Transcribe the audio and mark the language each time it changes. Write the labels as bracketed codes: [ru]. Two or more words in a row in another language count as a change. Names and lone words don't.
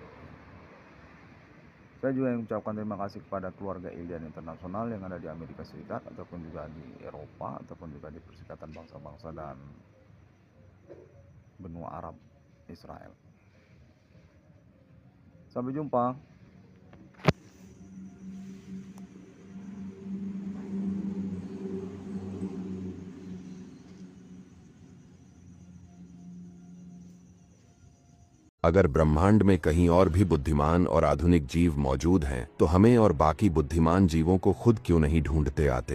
[id] Saya juga ingin mengucapkan terima kasih kepada keluarga Alien Internasional yang ada di Amerika Serikat ataupun juga di Eropa ataupun juga di Perserikatan Bangsa-Bangsa dan benua Arab Israel. Sampai jumpa. [hi] अगर ब्रह्मांड में कहीं और भी बुद्धिमान और आधुनिक जीव मौजूद हैं, तो हमें और बाकी बुद्धिमान जीवों को खुद क्यों नहीं ढूंढते आते?